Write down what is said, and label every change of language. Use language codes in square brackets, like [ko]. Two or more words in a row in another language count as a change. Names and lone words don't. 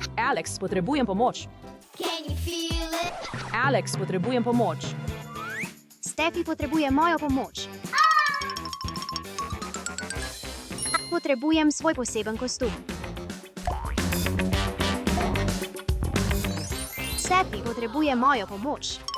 [sl] Alex, potrebujem pomoč. [en] Can you feel it? [sl] Alex, potrebujem pomoč. Stefi potrebuje mojo pomoč. Potrebujem svoj poseben kostum. Stefi potrebuje mojo pomoč.